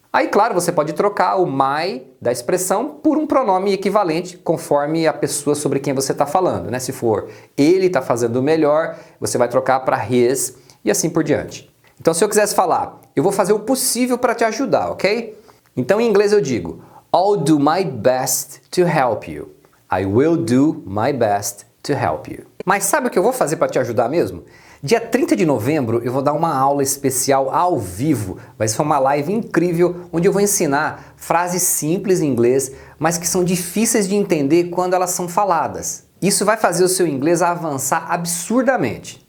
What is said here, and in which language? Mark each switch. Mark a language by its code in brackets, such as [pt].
[pt] Aí, claro, você pode trocar o my da expressão por um pronome equivalente conforme a pessoa sobre quem você está falando, né? Se for ele está fazendo o melhor, você vai trocar para his e assim por diante. Então, se eu quisesse falar, eu vou fazer o possível para te ajudar, ok? Então, em inglês eu digo, [en] I'll do my best to help you. I will do my best to help you. [pt] Mas sabe o que eu vou fazer para te ajudar mesmo? Dia 30 de novembro eu vou dar uma aula especial ao vivo. Vai ser uma live incrível onde eu vou ensinar frases simples em inglês, mas que são difíceis de entender quando elas são faladas. Isso vai fazer o seu inglês avançar absurdamente.